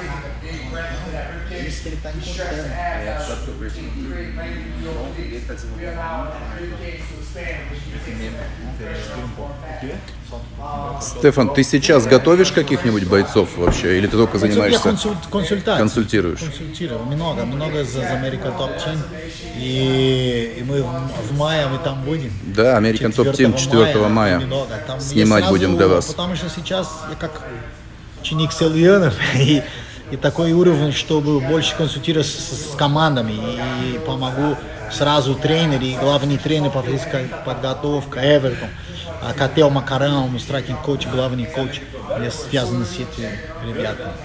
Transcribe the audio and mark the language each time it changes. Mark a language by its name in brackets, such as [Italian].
[Portuguese] É isso que ele está encurtando. Só que eu percebi que ele está [Russian] Стефан, ты сейчас готовишь каких-нибудь бойцов вообще? Или ты только занимаешься? Консультируешь? Консультирую. Много из American Top Team. И мы в мае мы там будем. Да, American Top Team 4 мая. Снимать будем для вас. Потому что сейчас я как ученик Сельянов и такой уровень, чтобы больше консультировать с командами и помогу сразу тренер и главный тренер по физической подготовке Эвертон, Кател Макарам, страйкинг-коуч, главный коуч, я связан с этими ребятами.